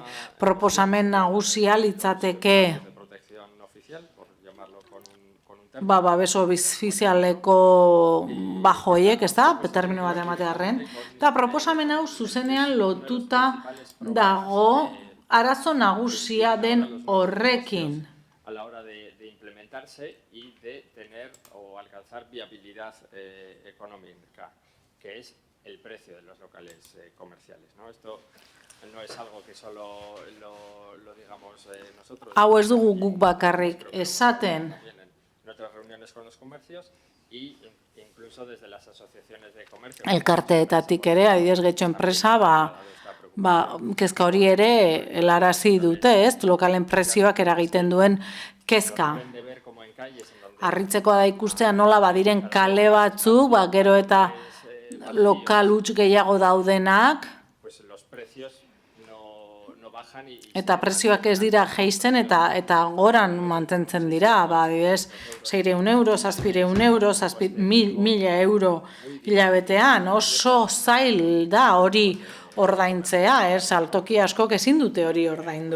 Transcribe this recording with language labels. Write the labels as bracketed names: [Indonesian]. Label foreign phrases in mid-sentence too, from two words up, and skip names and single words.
[Basque] Proposamen nagusia litzateke babes ofizialeko bajoiek, ez da, termino bat ematearren. Eta proposamen hau zuzenean lotuta dago arazo nagusia den horrekin. [Spanish] A la hora de implementarse y de tener o alcanzar viabilidad económica, que es el precio de los locales comerciales, ¿no? Esto no es algo que solo lo digamos nosotros. [Basque] Hau ez dugu guk bakarrik esaten. [Spanish] Nuestras reuniones con los comercios y incluso desde las asociaciones de comercio. [Basque] Elkarteetatik ere, adibidez Getxo enpresa, kezka hori ere helarazi dute, ez? Lokalen prezioak eragiten duen kezka. Harritzekoa da ikustea nola badiren kale batzuk, gero eta lokal huts gehiago daudenak, eta prezioak ez dira jeisten eta goran mantentzen dira, adibidez 600 euro, 700 euro, 1000 euro hilabetean, oso zail da hori ordaintzea, saltoki askok ezin dute hori ordaindu.